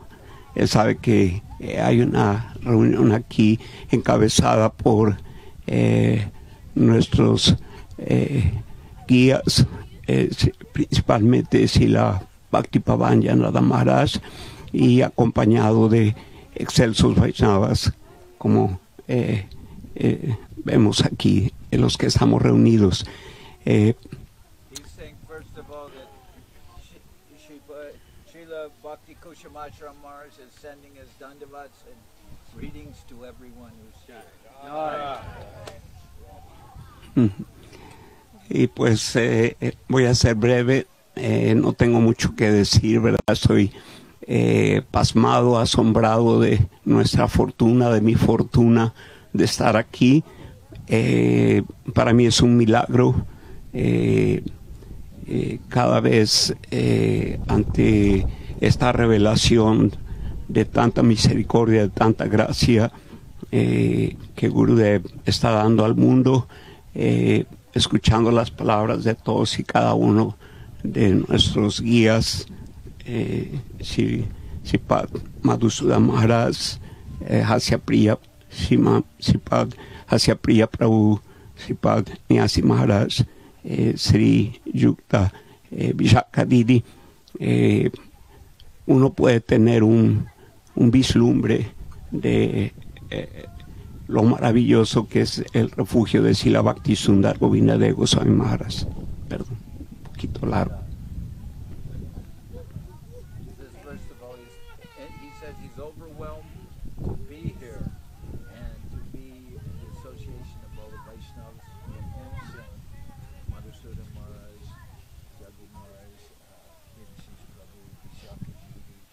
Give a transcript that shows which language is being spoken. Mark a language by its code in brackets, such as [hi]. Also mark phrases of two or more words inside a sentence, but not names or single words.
[es] Él sabe que hay una reunión aquí encabezada por nuestros guías, principalmente Srila Bhaktivedanta Maharaj, y acompañado de excelsos Vaishnavas, como vemos aquí en los que estamos reunidos. [en] Srila Bhakti Kushamashram Maharaj is sending his dandavats and greetings to everyone who's here. [es] Y pues voy a ser breve, no tengo mucho que decir, ¿verdad? Estoy pasmado, asombrado de nuestra fortuna, de mi fortuna de estar aquí. Para mí es un milagro. Cada vez ante esta revelación de tanta misericordia, de tanta gracia que Gurudev está dando al mundo, escuchando las palabras de todos y cada uno de nuestros guías, Sripad Madhusudan Maharaj, Hasyapriya Sripad Hasyapriya Prabhu, Sripad Nyasi Maharaj, Sri Yukta Vishakadidi, uno puede tener un vislumbre de lo maravilloso que es el refugio de Srila Bhaktisundar Govinda de Goswami Maharaj. Perdón, un poquito largo. [en] First of all, he says he's overwhelmed to be here and to be in the association of all the Vaishnavas in hymns and Madhusudan Maharaj, Jaggi Maharaj, Vincent Prabhu, Vishaka Jidi,